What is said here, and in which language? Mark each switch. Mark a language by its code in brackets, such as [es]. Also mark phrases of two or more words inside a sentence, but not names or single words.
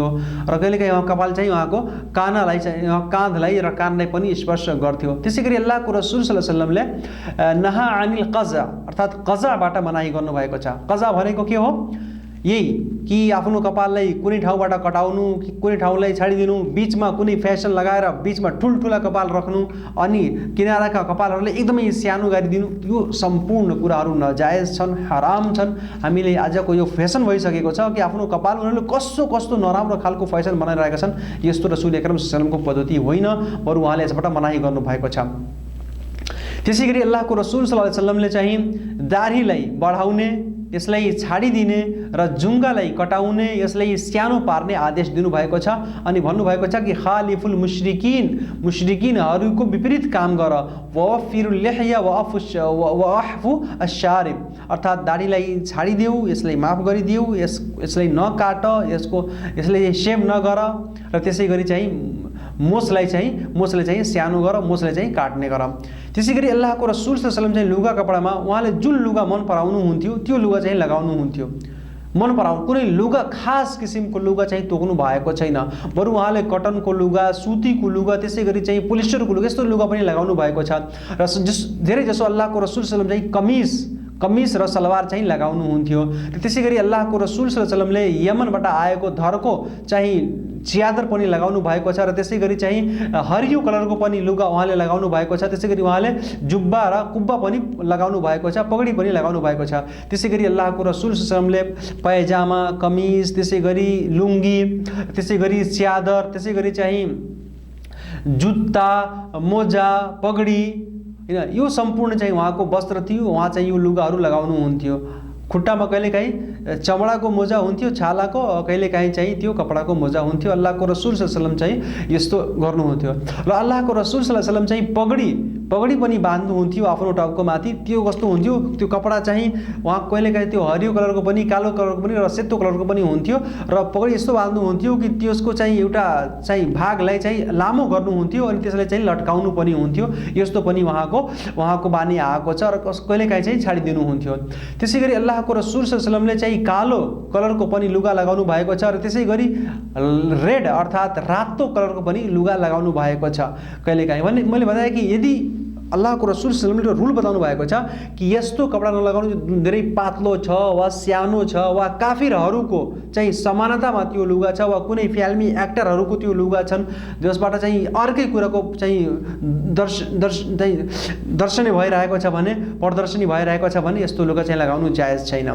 [ne] र कहिलेकाहीँ उहाँको कपाल चाहिँ उहाँको काँधलाई र कानलाई पनि स्पर्श गर्थ्यो। त्यसै गरी अल्लाहको रसूल [ar] صلى الله عليه وسلم نهى عن القزع [ne] अर्थात् कज़ाबाट मनाही गर्नुभएको छ। कज़ा भनेको के हो? यही कि आफ्नो कपाललाई कुनै ठाउँबाट कटाउनु, कुनै ठाउँलाई छाडिदिनु, बिचमा कुनै फ्यासन लगाएर बिचमा ठुल्ठुला कपाल राख्नु, अनि किनाराका कपालहरूलाई एकदमै सानो गरिदिनु, यो सम्पूर्ण कुराहरू नजायज छन्, हराम छन्। हामीले आजको यो फेसन भइसकेको छ कि आफ्नो कपाल उनीहरूले कस्तो नराम्रो खालको फेसन बनाइरहेका छन्। यस्तो [ar] رسول أكرم صلى الله عليه وسلم [ne] पद्धति होइन, बरु उहाँले यसबाट मनाही गर्नुभएको छ। त्यसै गरी अल्लाहको रसूल [ar] صلى الله عليه وسلم [ne] चाहिँ दाढीलाई बढाउने, यसलाई छाडिदिने र जुङ्गालाई कटाउने, यसलाई सानो पार्ने आदेश दिनुभएको छ। अनि भन्नुभएको छ कि [ar] خالفوا المشركين [ne] विपरीत काम गर, [ar] وفروا اللحى وأعفوا الشوارب [ne] अर्थात् दाढीलाई छाडिदेऊ, यसलाई माफ गरिदेऊ, यसलाई नकाट, यसलाई सेभ नगर, र त्यसै गरी चाहिँ मोसलाई चाहिँ सानो गर, मोसलाई चाहिँ काट्ने गर। त्यसै गरी अल्लाहको रसूल [ar] صلى الله عليه وسلم [ne] चाहिँ लुगा कपडामा उहाँले जुन लुगा मन पराउनुहुन्थ्यो त्यो लुगा चाहिँ लगाउनुहुन्थ्यो। मन पराउनु, कुनै लुगा खास किसिमको लुगा चाहिँ तोक्नु भएको छैन, बरु उहाँले कटनको लुगा, सुतीको लुगा, त्यसै गरी चाहिँ पोलिस्टरको लुगा, यस्तो लुगा पनि लगाउनु भएको छ। र धेरै जसो अल्लाहको रसूल [ar] صلى الله عليه وسلم [ne] चाहिँ कमिज र सलवार चाहिँ लगाउनुहुन्थ्यो। त्यसै गरी अल्लाहको रसुल [ar] صلى الله عليه وسلم [ne] यमनबाट आएको धर्को चाहिँ च्यादर पनि लगाउनु भएको छ र त्यसै गरी चाहिँ हरियो कलरको पनि लुगा उहाँले लगाउनु भएको छ। त्यसै गरी उहाँले जुब्बा र कुब्बा पनि लगाउनु भएको छ, पगडी पनि लगाउनु भएको छ। त्यसै गरी अल्लाहको रसुल [ar] صلى الله عليه وسلم [ne] पायजामा, कमिज, त्यसै गरी लुङ्गी, त्यसै गरी च्यादर, त्यसै गरी चाहिँ जुत्ता, मोजा, पगडी, हैन, यो सम्पूर्ण चाहिँ उहाँको वस्त्र थियो। उहाँ चाहिँ यो लुगाहरू लगाउनुहुन्थ्यो। खुट्टामा कहिलेकाहीँ चमडाको मोजा हुन्थ्यो, छालाको, कहिलेकाहीँ चाहिँ त्यो कपडाको मोजा हुन्थ्यो। अल्लाहको रसुल [ar] صلى الله عليه وسلم [ne] चाहिँ यस्तो गर्नुहुन्थ्यो। र अल्लाहको रसुल [ar] صلى الله عليه وسلم [ne] चाहिँ पगडी पनि बाँध्नुहुन्थ्यो आफ्नो टाउको माथि। त्यो कस्तो हुन्थ्यो, त्यो कपडा चाहिँ उहाँ कहिलेकाहीँ त्यो हरियो कलरको पनि, कालो कलरको पनि र सेतो कलरको पनि हुन्थ्यो। र पगडी यस्तो बाँध्नुहुन्थ्यो कि त्यसको चाहिँ एउटा चाहिँ भागलाई चाहिँ लामो गर्नुहुन्थ्यो अनि त्यसलाई चाहिँ लट्काउनु पनि हुन्थ्यो। यस्तो पनि उहाँको बानी आएको छ र कहिलेकाहीँ चाहिँ छाडिदिनुहुन्थ्यो। त्यसै गरी अल्लाहको रसुल [ar] صلى الله عليه وسلم [ne] चाहिँ कालो कलरको पनि लुगा लगाउनु भएको छ र त्यसै गरी रेड अर्थात् रातो कलरको पनि लुगा लगाउनु भएको छ कहिलेकाहीँ। भने मैले बताएँ कि यदि अल्लाहको रसुल [ar] صلى الله عليه وسلم [ne] रुल बताउनु भएको छ कि यस्तो कपडा नलगाउनु जुन धेरै पातलो छ वा सानो छ वा काफिरहरूको चाहिँ समानतामा त्यो लुगा छ वा कुनै फिल्मी एक्टरहरूको त्यो लुगा छन् जसबाट चाहिँ अर्कै कुराको चाहिँ दर्शनी भइरहेको छ भने, प्रदर्शनी भइरहेको छ भने यस्तो लुगा चाहिँ लगाउनु जायज छैन।